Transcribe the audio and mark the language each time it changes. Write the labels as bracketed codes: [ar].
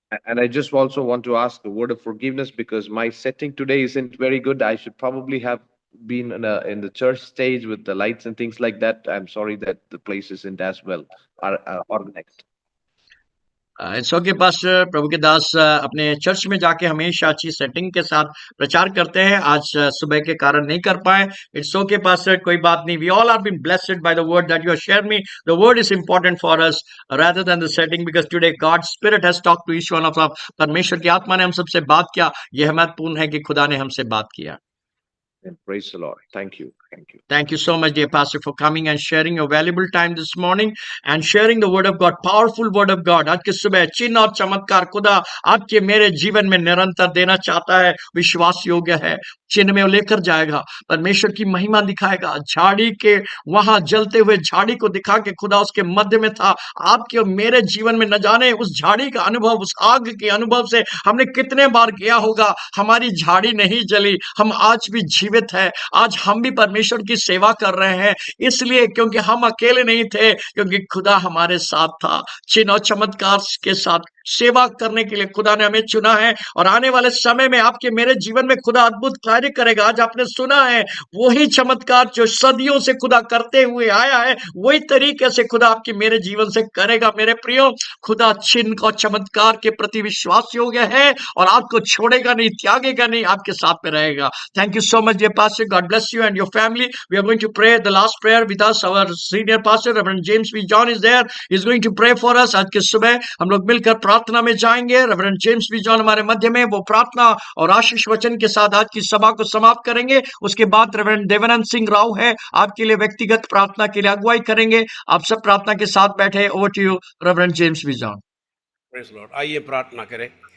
[en] And I just also want to ask a word of forgiveness, because my setting today isn't very good. I should probably have been in the church stage with the lights and things like that. I'm sorry that the place isn't as well organized. It's okay pastor, [hi] प्रभु के दास अपने church में जाके हमेशा अच्छी setting के साथ प्रचार करते हैं, आज सुबह के कारण नहीं कर पाए। [en] it's okay pastor, [hi] कोई बात नहीं। [en] We all are been blessed by the word that you have shared me. The word is important for us rather than the setting, because today God spirit has talk to each one of us. [hi] परमेश्वर की आत्मा ने हम सबसे बात किया। यह महत्वपूर्ण है कि खुदा ने हमसे बात किया। [en] And praise the Lord. Thank you. Thank you. Thank you so much, dear Pastor, for coming and sharing your valuable time this morning and sharing the word of God, powerful word of God. [hi] आज के सुबह चिन्ह और चमत्कार खुदा आपके मेरे जीवन में निरंतर देना चाहता है, विश्वास योग्य है। चिन्ह में लेकर जाएगा, परमेश्वर की महिमा दिखाएगा। झाड़ी के वहां जलते हुए झाड़ी को दिखा के खुदा उसके मध्य में था। आपके और मेरे जीवन में न जाने उस झाड़ी का अनुभव, उस आग के अनुभव से हमने कितने बार किया होगा। हमारी झाड़ी नहीं जली, हम आज भी जीवित है। आज हम भी परमेश्वर की सेवा कर रहे हैं, इसलिए क्योंकि हम अकेले नहीं थे, क्योंकि खुदा हमारे साथ था। चिन्ह और चमत्कार के साथ सेवा करने के लिए खुदा ने हमें चुना है, और आने वाले समय में आपके मेरे जीवन में खुदा अद्भुत कार्य करेगा। आज आपने सुना है वही चमत्कार जो सदियों से खुदा करते हुए आया है, वही तरीके से खुदा आपके मेरे जीवन से करेगा। मेरे प्रियो, खुदा चिन्ह और चमत्कार के प्रति विश्वास योग्य है और आपको छोड़ेगा नहीं, त्यागेगा नहीं, आपके साथ में रहेगा। [en] Thank you so much, dear pastor. God bless you and your family. We are going to pray the last prayer with us. Our senior pastor, Reverend James B. John, is there. He's going to pray for us. [hi] आज के सुबह हम लोग मिलकर प्रार्थना में जाएंगे। Reverend James B John हमारे मध्य में वो प्रार्थना और आशीष वचन के साथ आज की सभा को समाप्त करेंगे। उसके बाद रेवरेंड देवानंद सिंह राव है आपके लिए व्यक्तिगत प्रार्थना के लिए अगुवाई करेंगे। आप सब प्रार्थना के साथ बैठे। [en] over to you [hi] reverend James B John. [en] Praise Lord. [hi] आइए प्रार्थना करें।